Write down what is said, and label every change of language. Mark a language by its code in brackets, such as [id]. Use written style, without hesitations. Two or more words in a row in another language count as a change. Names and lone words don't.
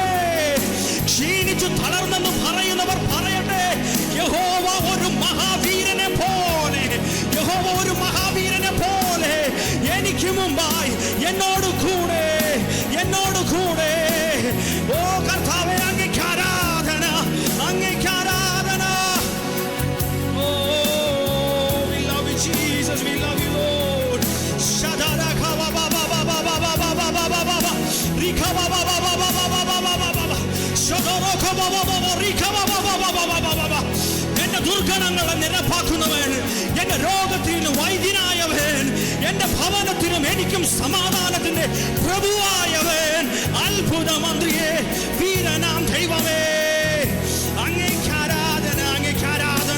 [ml] ക്ഷീണിച്ചു തളർന്നെന്ന് പറയുന്നവർ പറയട്ടെ, യഹോവ ഒരു മഹാവീരനെ പോലെ, യഹോവ ഒരു മഹാവീരനെ പോലെ എനിക്ക് മുമ്പായി എന്നോട് കൂടെ, എന്നോട് കൂടെ. ഓ കർത്താവേ, അങ്ങേക്ക് ആരാധന, അങ്ങേക്ക് ആരാധന. ഓ, [en] we love you Jesus, we love you Lord. Shadaraka ba ba ba ba ba ba ba ba ba ba ba ba. Rika ba ba ba ba ba ba ba ba ba ba ba. Shadaraka ba ba ba ba rika ba ba ba ba ba ba ba ba. [ml] എന്റെ ദുർഗണങ്ങളെ നിരപ്പാക്കുന്നവൻ, എന്റെ രോഗത്തിന് വൈദ്യനായവൻ, എന്റെ ഭവനത്തിനും എനിക്കും സമാധാനത്തിന്റെ പ്രഭുവായവൻ, അത്ഭുതമന്ത്രിയെ, വീരനാം ദൈവമേ, അങ്ങേക്ക് ആരാധന, അങ്ങേക്ക് ആരാധന.